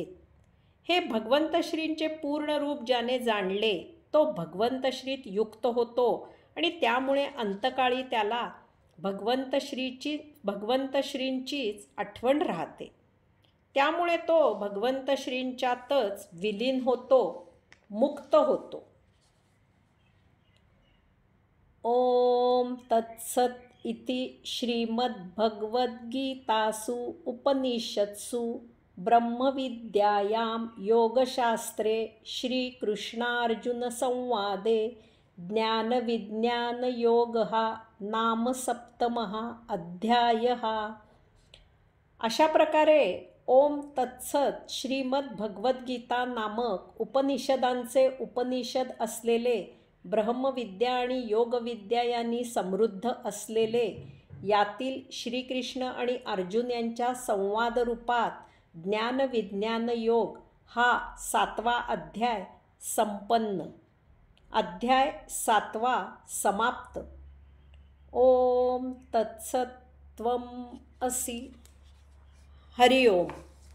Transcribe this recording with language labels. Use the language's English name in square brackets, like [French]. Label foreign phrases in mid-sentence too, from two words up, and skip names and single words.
[Marathi] हे भगवंत श्रींचे पूर्ण रूप ज्याने जाणले तो भगवंत श्रीत युक्त होतो आणि त्यामुळे अंतकाळी त्याला भगवंत श्रींचीच आठवण राहते. त्यामुळे तो भगवंत श्रींच्यातच विलीन होतो, मुक्त होतो. [Sanskrit] ओम तत्सत इति श्रीमद्भगवद्गीतासु उपनिषत्सु ब्रह्मविद्यायां योगशास्त्रे श्रीकृष्णार्जुनसंवादे ज्ञानविज्ञानयोगः नाम 7मः अध्यायः. [Marathi] अशा प्रकारे [Sanskrit] ओम तत्सत [Marathi] श्रीमद्भगवद्गीता नामक उपनिषदांचे उपनिषद असलेले, ब्रह्मविद्या आणि योगविद्या यांनी समृद्ध असलेले, यातील श्रीकृष्ण आणि अर्जुन यांच्या संवाद रूपात ज्ञानविज्ञान योग हा 7वा अध्याय संपन्न. अध्याय 7 समाप्त. [Sanskrit] ओम तत्सत्त्वम् असि. हरिओम.